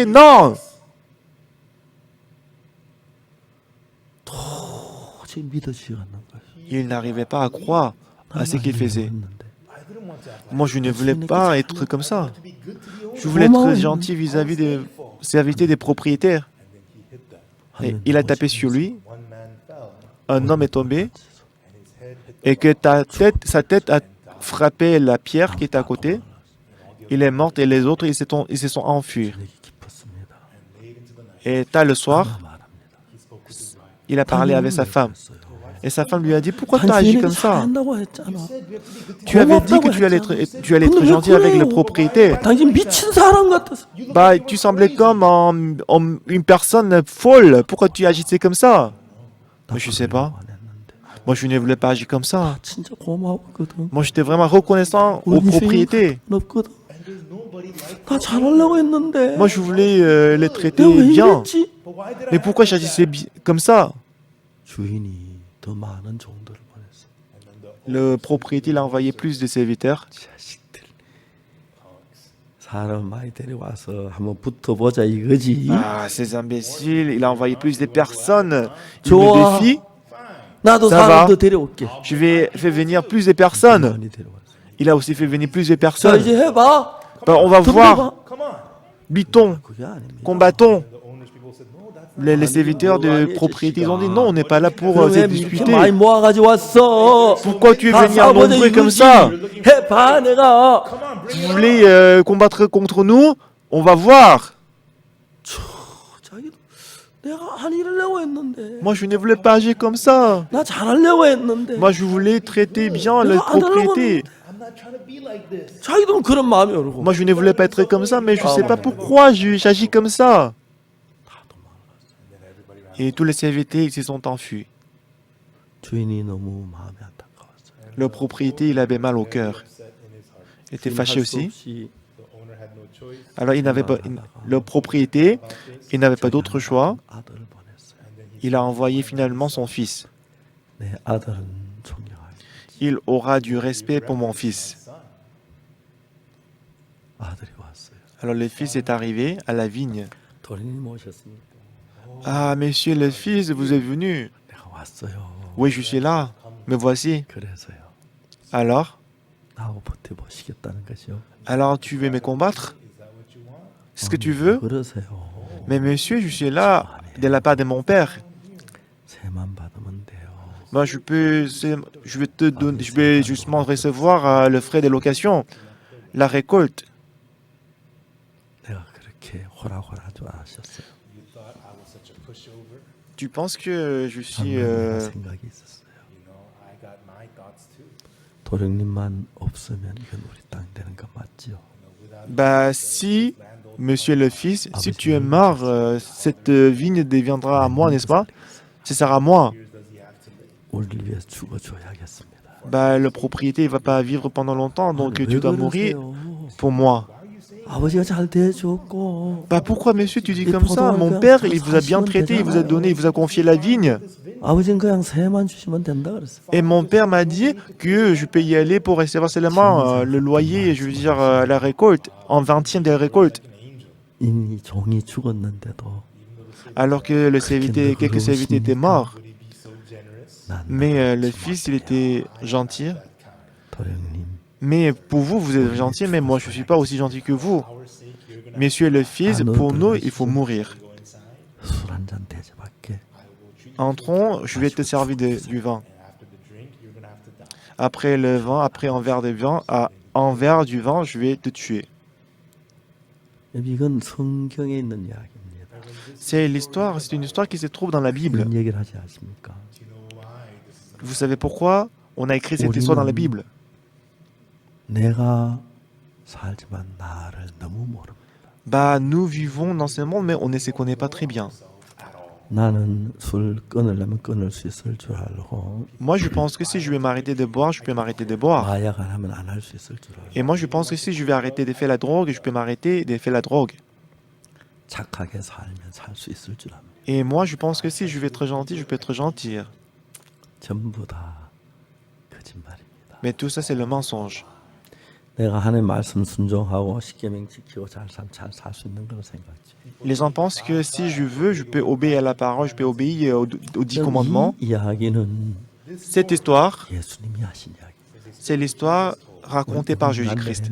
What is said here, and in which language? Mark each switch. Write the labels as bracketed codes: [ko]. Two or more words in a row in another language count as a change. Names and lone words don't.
[fr] Non! [ko] 도저히 믿어지지가 않는 거야. [fr] Il n'arrivait pas à croire à ce qu'il faisait. Moi, je ne voulais pas être comme ça. Je voulais être gentil vis-à-vis des serviteurs des propriétaires. Et il a tapé sur lui. Un homme est tombé. Et que sa tête a frappé la pierre qui était à côté. Il est mort et les autres, ils se sont enfuis. Et tard le soir, il a parlé avec sa femme. Et sa femme lui a dit, pourquoi tu as agi comme ça? Tu avais dit que tu allais être gentil avec le propriétaire. [ko] 당신 미친 사람 같았어. [fr] Bah, tu semblais comme une personne folle. Pourquoi tu agissais comme ça? Mais je sais pas. Moi, je ne voulais pas agir comme ça. [ko] 진짜 고마웠거든. [fr] Moi, j'étais vraiment reconnaissant au propriétaire. [ko] 없거든. 나 잘하려고 했는데. [fr] Moi, je voulais les traiter [ko] 내가 왜 [fr] bien. [ko] 이랬지? [fr] Mais pourquoi j'agissais comme ça? [ko] 주인이 더 많은 종들을 보냈어. [fr] Le propriétaire il a envoyé plus de serviteurs. [ko] 자식들. 사람 많이 데려와서 한번 붙어보자 이거지. [fr] Ah, ces imbéciles, il a envoyé plus de personnes. Il [ko] 좋아. [fr] me défie. [ko] 나도 [fr] Ça [ko] 사람 [fr] va. [ko] 더 데려올게. [fr] Je vais faire venir plus de personnes. [ko] 많이 데려왔어. [fr] Il a aussi fait venir plus de [ko] 자 [fr] personnes. [ko] 이제 해봐. [fr] Bah, on va voir. [ko] 덤벼봐. [fr] Luttons, [ko] 그게 아닙니다. [fr] combattons. Les serviteurs de propriété, ils ont dit non, on n'est pas là pour [ko] 그럼 [fr] se [ko] 왜 이렇게 [fr] disputer. [ko] 많이 모아가지고 왔어? [fr] Pourquoi tu es [ko] 다 [fr] venu en [ko] 싸워보자 [fr] nombreux comme [ko] 이거지. [fr] ça? [ko] 해봐 내가. [fr] Vous voulez combattre contre nous? On va voir. [ko] 자기도 내가 안 이러려고 했는데. [fr] Moi, je ne voulais pas agir comme ça. [ko] 나 잘하려고 했는데. [fr] Moi, je voulais traiter bien le propriétaire. [ko] 자기도 그런 마음이 오르고. [fr] Moi, je ne voulais pas être comme ça, mais je ne sais pas pourquoi j'agis comme ça. Et tous les serviteurs, ils se sont enfuis. [ko] 주인이 너무 마음이 안타까웠어요. [fr] Le propriétaire, il avait mal au cœur. Il était fâché aussi. [ko] 없이 [fr] Alors, le propriétaire, il n'avait pas d'autre choix. [ko] 아들을 보냈어요. [fr] Il a envoyé finalement son fils. [ko] 내 아들은 존경하겠지. [fr] Il aura du respect pour mon fils. [ko] 아들이 왔어요. [fr] Alors, le fils est arrivé à la vigne. [ko] 도련님 오셨습니까? [fr] Ah, monsieur le fils, vous êtes venu. [ko] 내가 왔어요. [fr] Oui, je suis là. Me voici. [ko] 그래서요. [fr] Alors? [ko] 나하고 버텨보시겠다는 것이요. [fr] Alors, tu veux me combattre? C'est ce que tu veux? [ko] 그러세요. [fr] Mais monsieur, je suis là de la part de mon père. [ko] 세만 받으면 돼요. [fr] Moi, je vais te donner, je vais justement recevoir le frais de location, la récolte. [ko] 내가 그렇게 호락호락하지 않으셨어요. [fr] Tu penses que je suis... [ko] 내가 생각이 있었어요. 도령님만 없으면 이건 우리 땅 되는 거 맞지요? [fr] Bah, si, monsieur le fils, si tu es mort, cette vigne deviendra à moi, n'est-ce pas? Ce sera à moi. [ko] 우리를 위해서 죽어줘야겠습니다. [fr] Bah, le propriétaire ne va pas vivre pendant longtemps, donc [ko] 왜 [fr] tu dois mourir [ko] 그러세요? [fr] pour moi. [ko] 아버지가 잘 대해줬고 [fr] Bah, pourquoi, monsieur, tu dis comme ça? Mon père, il vous a bien traité, il vous a donné, il vous a confié la vigne. [ko] 아버지는 그냥 세만 주시면 된다 그랬어. [fr] Et mon père m'a dit que je peux y aller pour recevoir seulement le loyer, je veux dire la récolte, en 20e de la récolte. [ko] 이미 종이 죽었는데도 [fr] Alors que quelques serviteurs étaient morts. [ko] 난 [fr] Mais le fils, il était gentil. [ko] 도령님 [fr] Mais pour vous, vous êtes gentil, mais moi, je ne suis pas aussi gentil que vous. Mais tu es le Fils, pour nous, il faut mourir. [ko] 술 한 잔 대접할게. [fr] Entrons, je vais te servir du vin. Après le vin, après un verre du vin, je vais te tuer. [ko] 이건 성경에 있는 이야기입니다. [fr] C'est une histoire qui se trouve dans la Bible. [ko] 무슨 얘기를 하지 않습니까? [fr] Vous savez pourquoi on a écrit cette histoire dans la Bible? [ko] 내가 살지만 나를 너무 모릅니다. [fr] Bah, nous vivons dans ce monde, mais on ne se connaît pas très bien. [ko] 나는 술 끊으려면 끊을 수 있을 줄 알고 [fr] Moi, je pense que si je vais m'arrêter de boire, je peux m'arrêter de boire. [ko] 마약 안 하면 안 할 수 있을 줄 알고 [fr] Et moi, je pense que si je vais arrêter de faire la drogue, je peux m'arrêter de faire la drogue. [ko] 착하게 살면 살 수 있을 줄 압니다. [fr] Et moi, je pense que si je vais être gentil, je peux être gentil. [ko] 전부 다 거짓말입니다. [fr] Mais tout ça, c'est le mensonge. [ko] 내가 하나님 말씀 순종하고 십계명 지키고 잘 살 수 있는 거로 생각하지. [fr] Les gens pensent que si je veux, je peux obéir à la parole, je peux obéir aux 10 commandements. [ko] 이 이야기는 [fr] Cette histoire, [ko] 예수님이 하신 이야기. [fr] c'est l'histoire racontée par Jésus-Christ,